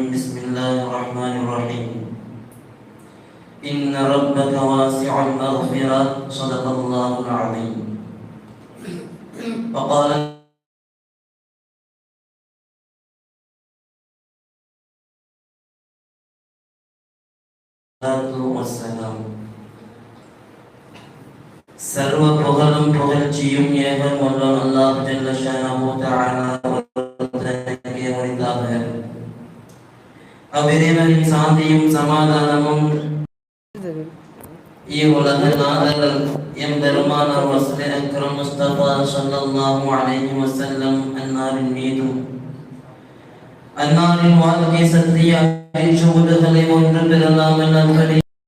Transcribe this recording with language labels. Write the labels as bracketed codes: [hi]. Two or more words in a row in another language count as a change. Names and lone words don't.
[ar] بسم الله الرحمن الرحيم. إن ربك واسع المغفرة. صدق الله العظيم. وقال والسلام. [ta] சர்வ புகழும் புகழ்ச்சியும் ஏகம் வல்லோன் அல்லாஹ் [ar] جل شأنه تعالى [ta] அவரின் சாந்தியும் சமாதானமும் இவ்வுலக நாதர் எம் பெருமானார் ரசூல் அக்ரம் முஸ்தபா [ar] صلى الله عليه وسلم [ta] அன்னாரின் மீதும் அன்னாரின் வாழ்க்கை சத்திய சுவடுகளை ஒன்று பெறலாமல் நல்வழி